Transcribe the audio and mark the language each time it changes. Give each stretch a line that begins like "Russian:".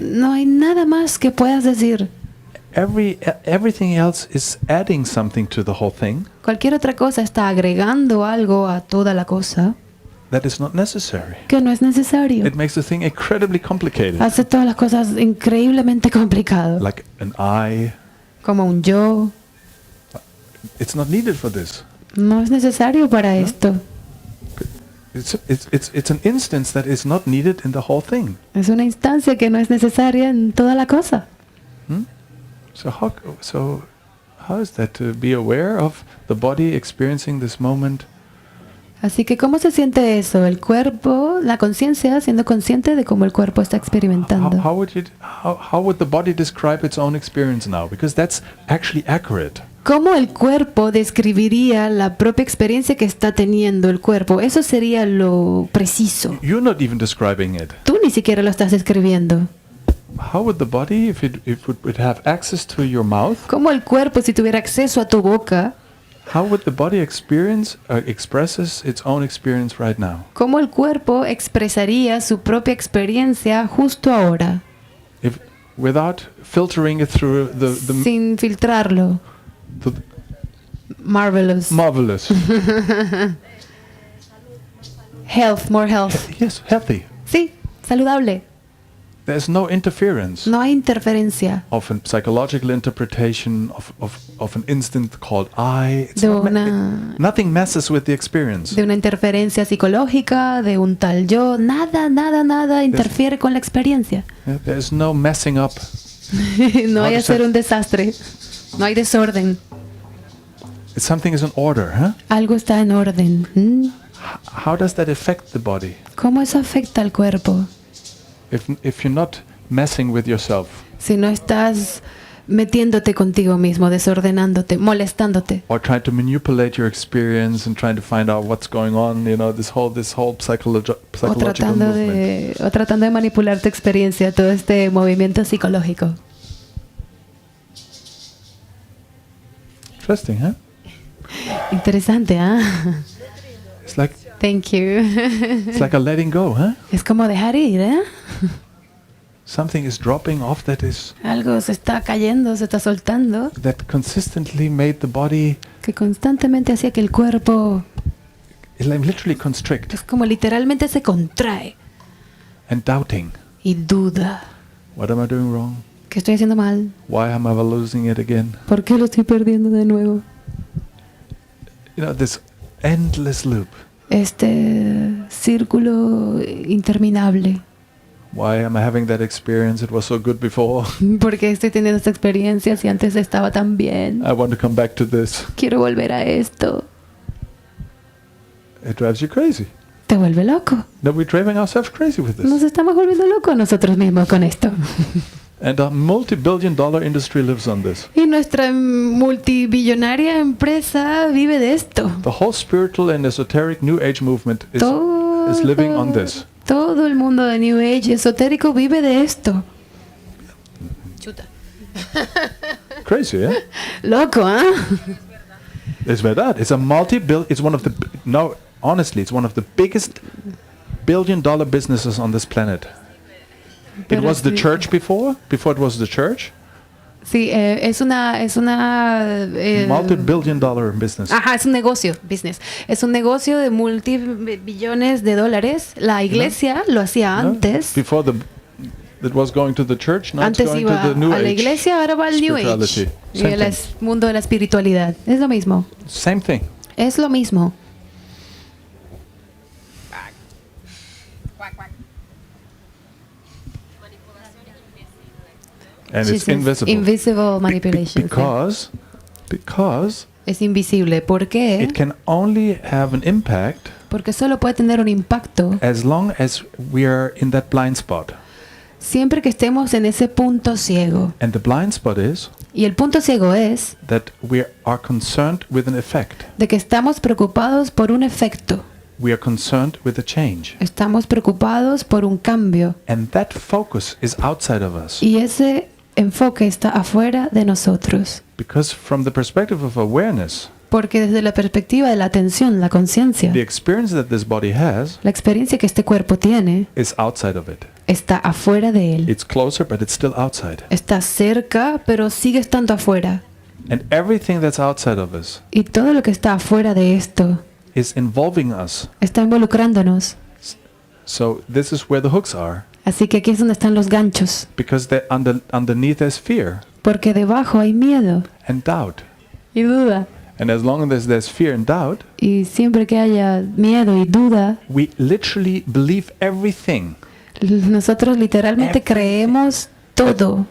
Spanish: No hay nada más que puedas decir.
English: everything else is adding something to the whole thing
Spanish: Cualquier otra cosa está agregando algo a toda la cosa
English: that is not necessary.
Spanish: que no es necesario.
English: It makes the thing incredibly complicated.
Spanish: Hace todas las cosas increíblemente complicado.
English: Like an I.
Spanish: Como un yo.
English: It's not needed for this.
Spanish: No es necesario para esto.
English: It's an instance that is not needed in the whole thing.
Spanish: Es una instancia que no es necesaria en toda la cosa.
English: So how is that, to be aware of the body experiencing this moment?
Spanish: Así que ¿cómo se siente eso? El cuerpo, la conciencia, siendo consciente de cómo el cuerpo está experimentando.
English: How would the body describe its own experience now? Because that's actually accurate.
Spanish: ¿Cómo el cuerpo describiría la propia experiencia que está teniendo el cuerpo? Eso sería lo preciso.
English: You're not even describing it.
Spanish: Tú ni siquiera lo estás describiendo.
English: How would the body, if it would have access to your mouth?
Spanish: ¿Cómo el cuerpo, si tuviera acceso a tu boca?
English: How would the body expresses its own experience right now?
Spanish: ¿Cómo el cuerpo expresaría su propia experiencia justo ahora?
English: Without filtering it through the
Spanish: sin filtrarlo.
English: Marvelous. Marvelous. Health, more health. Yes, healthy.
Spanish: Sí, saludable.
English: There's no interference.
Spanish: No hay interferencia.
English: Of a psychological interpretation of an instant called I. Nothing messes with the experience.
Spanish: De una interferencia psicológica, de un tal yo. Nada interfiere con la experiencia.
English: There's no messing up.
Spanish: No hay hacer un desastre. No hay desorden.
English: Something is in order, huh?
Spanish: Algo está en orden.
English: How does that affect the body?
Spanish: ¿Cómo eso afecta al cuerpo?
English: If you're not messing with yourself.
Spanish: Si no estás metiéndote contigo mismo, desordenándote, molestándote.
English: Or trying to manipulate your experience and trying to find out what's going on, this whole psychological movement.
Spanish: O tratando de manipular tu experiencia, todo este movimiento psicológico.
English: Interesting, huh?
Spanish: Interesante, ¿ah?
English: It's like Thank you. It's like a letting go, huh?
Spanish: Es como dejar ir, ¿eh?
English: Something is dropping off that is.
Spanish: Algo se está cayendo, se está soltando.
English: That consistently made the body.
Spanish: Que constantemente hacía que el cuerpo.
English: Literally constrict.
Spanish: Es como literalmente se contrae.
English: And doubting.
Spanish: Y duda.
English: What am I doing wrong?
Spanish: ¿Qué estoy haciendo mal?
English: Why am I losing it again?
Spanish: ¿Por qué lo estoy perdiendo de nuevo?
English: This endless loop.
Spanish: Este círculo interminable.
English: Why am I having that experience? It was so good before.
Spanish: ¿Por qué estoy teniendo esta experiencia si antes estaba tan bien?
English: I want to come back to this.
Spanish: Quiero volver a esto.
English: It drives you crazy.
Spanish: Te vuelve loco.
English: No, we're driving ourselves crazy with this.
Spanish: Nos estamos volviendo locos nosotros mismos con esto.
English: And a multi-billion-dollar industry lives on this.
Spanish: Y nuestra multibillonaria empresa vive de esto.
English: The whole spiritual and esoteric New Age movement is living on this.
Spanish: Todo el mundo de New Age esotérico vive de esto. Chuta.
English: Crazy, eh?
Spanish: Loco, ¿ah? Es verdad.
English: It's a it's one of the honestly, it's one of the biggest billion-dollar businesses on this planet. It was the church before it was the church.
Spanish: Sí, es una
English: multi-billion-dollar business.
Spanish: Ajá, es un negocio, business. Es un negocio de multibillones de dólares. La iglesia lo hacía antes.
English: Before it was going to the church, now
Spanish: antes
English: it's going
Spanish: iba
English: to the New Age.
Spanish: A la iglesia, ahora va al New Age. Y el mundo de la espiritualidad. Es lo mismo.
English: Same thing.
Spanish: Es lo mismo.
English: And it's invisible. Invisible manipulation. Because
Spanish: es invisible. ¿Por qué?
English: It can only have an impact.
Spanish: Porque solo puede tener un impacto.
English: As long as we are in that blind spot.
Spanish: Siempre que estemos en ese punto ciego.
English: And the blind spot is.
Spanish: Y el punto ciego es.
English: That we are concerned with an effect.
Spanish: De que estamos preocupados por un efecto.
English: We are concerned with a change.
Spanish: Estamos preocupados por un cambio.
English: And that focus is outside of us.
Spanish: Y ese enfoque está afuera de nosotros.
English: Because from the perspective of awareness,
Spanish: porque desde la perspectiva de la atención, la conciencia,
English: the experience that this body has,
Spanish: la experiencia que este cuerpo tiene,
English: is outside of it.
Spanish: está afuera de él.
English: It's closer, but it's still outside.
Spanish: Está cerca, pero sigue estando afuera.
English: And everything that's outside of us
Spanish: Y todo lo que está afuera de esto
English: is involving us.
Spanish: está involucrándonos.
English: So this is where the hooks are,
Spanish: Así que aquí es donde están los ganchos.
English: because underneath there's fear
Spanish: Porque debajo hay miedo
English: and doubt.
Spanish: y duda.
English: And as long as there's fear and doubt,
Spanish: Y siempre que haya miedo y duda,
English: we literally believe everything
Spanish: nosotros literalmente creemos todo.